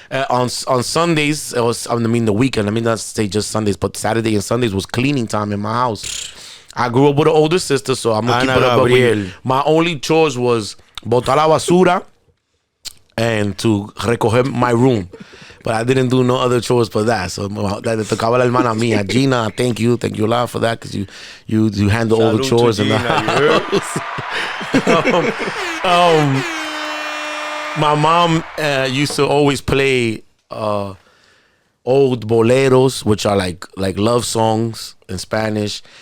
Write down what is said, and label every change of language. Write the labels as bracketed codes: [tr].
[en] On Sundays, it was, the weekend. Let me not say just Sundays, but Saturday and Sundays was cleaning time in my house. I grew up with an older sister, so I'm gonna keep it up. My only chores was [es] botar la basura [en] and to recoger my room. But I didn't do no other chores for that. [es] So le tocaba la hermana mía, Gina. [en] Thank you a lot for that, because you handle all the chores in the house. My mom used to always play old boleros, which are like love songs in Spanish.